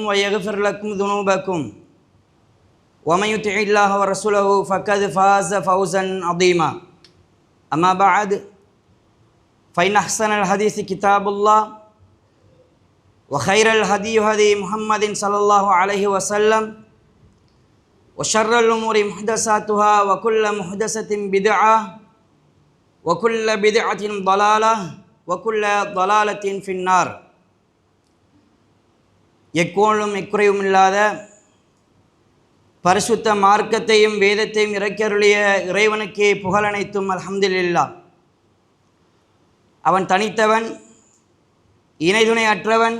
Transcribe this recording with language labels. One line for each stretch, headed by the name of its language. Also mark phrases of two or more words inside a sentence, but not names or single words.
Arabic: ويغفر لكم ذنوبكم ومن يطع الله ورسوله فقد فاز فوزا عظيما أما بعد فإن أحسن الحديث كتاب الله وخير الهدي هدي محمد صلى الله عليه وسلم وشر الأمور محدثاتها وكل محدثة بدعة وكل بدعة ضلالة وكل ضلالة في النار.
Tamil: எக்கோளும் எக்குறையும் இல்லாத பரிசுத்த மார்க்கத்தையும் வேதத்தையும் இறக்கியருளிய இறைவனுக்கே புகழனைத்தும் அல்ஹம்துலில்லாஹ். அவன் தனித்தவன், இணைதுணை அற்றவன்.